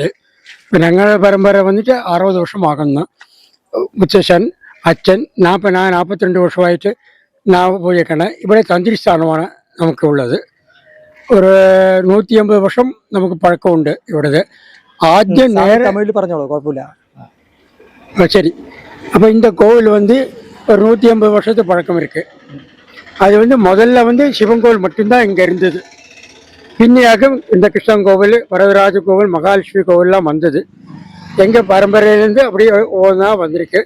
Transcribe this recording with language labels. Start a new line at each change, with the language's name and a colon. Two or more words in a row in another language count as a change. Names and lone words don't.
Malayalam: ഇപ്പം ഞങ്ങളുടെ പരമ്പര വന്നിട്ട് 60 വർഷമാകുന്നു. മുത്തശ്ശൻ, അച്ഛൻ, 42 വർഷമായിട്ട് പൂജ വയ്ക്കണം. ഇവിടെ തന്ത്രി സ്ഥാനമാണ് നമുക്കുള്ളത്. ഒരു 150 വർഷം നമുക്ക് പഴക്കമുണ്ട് ഇവിടുത്തെ. ആദ്യം നേരെ തമിഴിൽ പറഞ്ഞോളൂ, കുഴപ്പമില്ല.
Tamil: சரி. அப்போ இந்த கோவில் வந்து ஒரு 150 வருஷத்து பழக்கம் இருக்குது. அது வந்து முதல்ல வந்து சிவன் கோவில் மட்டும்தான் இங்கே இருந்தது. பின்னையாக இந்த கிருஷ்ணன் கோவில், வரதராஜ கோவில், மகாலட்சுமி கோவில்லாம் வந்தது. எங்கள் பரம்பரையிலேருந்து அப்படியே ஒவ்வொன்றா வந்திருக்கு.